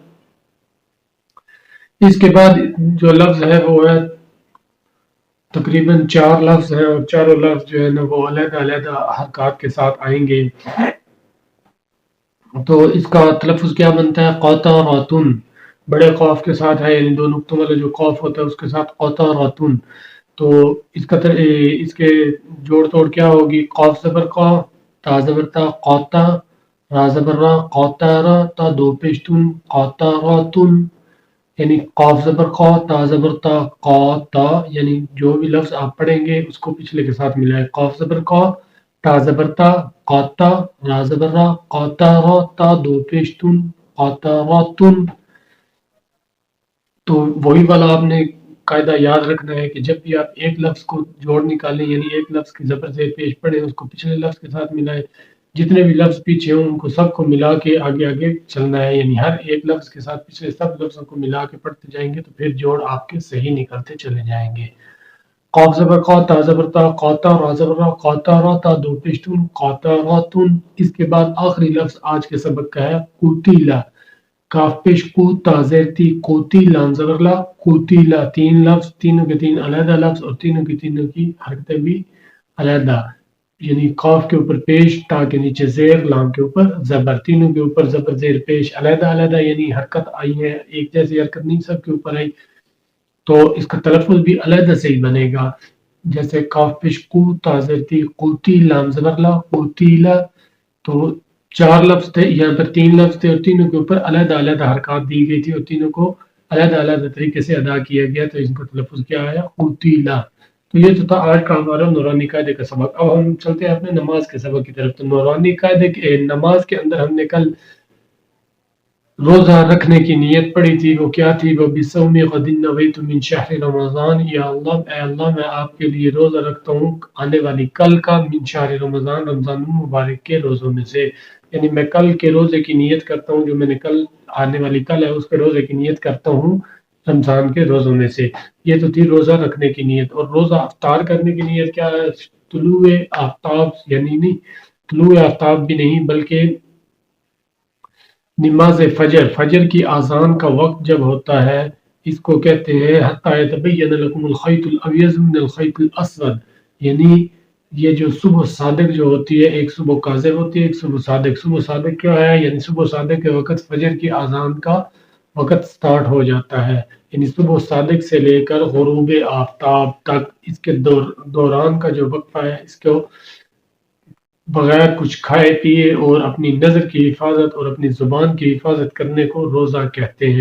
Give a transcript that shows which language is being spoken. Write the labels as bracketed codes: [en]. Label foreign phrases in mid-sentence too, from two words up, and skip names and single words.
[ur] اس کے بعد جو لفظ ہے وہ ہے تقریباً 4 لفظ ہیں، اور چاروں لفظ جو ہے نا وہ علیحدہ علیحدہ حرکات کے ساتھ آئیں گے۔ تو اس کا تلفظ کیا بنتا ہے؟ قوطرۃ، بڑے قاف کے ساتھ ہے، یعنی 2 نقطوں والا جو قاف ہوتا ہے اس کے ساتھ قوطرۃ۔ تو اس کے جوڑ توڑ کیا ہوگی؟ قاف زبر قا، تا زبر تا، قوتا، را زبر را، قوتارا، تا 2 پیش تن، قوتارات، یعنی قاف زبر قا، تا زبر تا، قاتا، یعنی جو بھی لفظ آپ پڑھیں گے اس کو پچھلے کے ساتھ ملائے۔ قاف زبر قا، تا زبر تا، قاتا، را زبر را، قوتارا، تا 2 پیش تن، قوتاراتن۔ تو وہی والا آپ نے قاعدہ یاد رکھنا ہے کہ جب بھی آپ ایک لفظ کو جوڑ نکالیں، یعنی ایک لفظ کی زبر سے پیش پڑھیں، اس کو پچھلے لفظ کے ساتھ ملائیں، جتنے بھی لفظ پیچھے ہوں ان کو سب کو ملا کے آگے آگے چلنا ہے، یعنی ہر ایک لفظ کے ساتھ پچھلے سب لفظوں کو ملا کے پڑھتے جائیں گے تو پھر جوڑ آپ کے صحیح نکلتے چلے جائیں گے۔ قاف زبر قا، تا زبر تا، قوتا، را زبر را، قوتارا، تا 2 پیش تن، قوتاراتن۔ اس کے بعد آخری لفظ آج کے سبق کا ہے قوتیلا، کاف پیش کو، تا زیر تی، قوتی، لام زبر لا، قوتیلا۔ 3 لفظ، تینوں کے 3 علیحدہ لفظ، اور تینوں کی حرکتیں بھی علیحدہ، یعنی قاف کے اوپر پیش، تا کے نیچے زیر، لام کے اوپر زبر، تینوں کے اوپر زبر زیر پیش علیحدہ علیحدہ، یعنی حرکت آئی ہے، ایک جیسی حرکت نہیں سب کے اوپر آئی، تو اس کا تلفظ بھی علیحدہ سے ہی بنے گا۔ جیسے کاف پیش کو، تا زیر تی، قوتی، لام زبر لا، قوتیلا۔ تو 4 لفظ تھے، یہاں پر 3 لفظ تھے، اور تینوں کے اوپر علیحدہ علیحدہ حرکات دی گئی تھی، اور تینوں کو علیحدہ علیحدہ طریقے سے ادا کیا گیا تو ان کا تلفظ کیا آیا؟ قتیلا۔ تو یہ تو تھا آج کا ہمارا نورانی قاعدے کا سبق۔ اب ہم چلتے ہیں اپنے نماز کے سبق کی طرف۔ تو نورانی قاعدے کے نماز کے اندر ہم نے کل روزہ رکھنے کی نیت پڑھی تھی، وہ کیا تھی؟ [ar] وہ بِصَوْمِ غَدٍ نَوَيْتُ مِنْ شَهْرِ رمضان، [ur] یا اللہ اے اللہ میں آپ کے لیے روزہ رکھتا ہوں آنے والی کل کا، [ar] من شہر رمضان، [ur] رمضان مبارک کے روزوں میں سے، یعنی میں کل کے روزے کی نیت کرتا ہوں، جو میں نے کل آنے والی کل ہے اس کے روزے کی نیت کرتا ہوں رمضان کے روزوں میں سے۔ یہ تو تھی روزہ رکھنے کی نیت۔ اور روزہ افطار کرنے کی نیت کیا ہے؟ طلوع آفتاب، یعنی نہیں طلوع آفتاب بھی نہیں بلکہ نماز فجر، فجر کی اذان کا وقت جب ہوتا ہے، اس کو کہتے ہیں [ar] حتی یتبین لکم الخیط الابیض من الخیط الاسود، [ur] یعنی یہ جو صبح صادق جو ہوتی ہے، ایک صبح کاذب ہوتی ہے، ایک صبح صادق۔ صبح صادق کیا ہے؟ یعنی صبح صادق کے وقت فجر کی اذان کا وقت سٹارٹ ہو جاتا ہے، یعنی صبح صادق سے لے کر غروب آفتاب تک اس کے دوران کا جو وقفہ ہے، اس کو بغیر کچھ کھائے پیے اور اپنی نظر کی حفاظت اور اپنی زبان کی حفاظت کرنے کو روزہ کہتے ہیں۔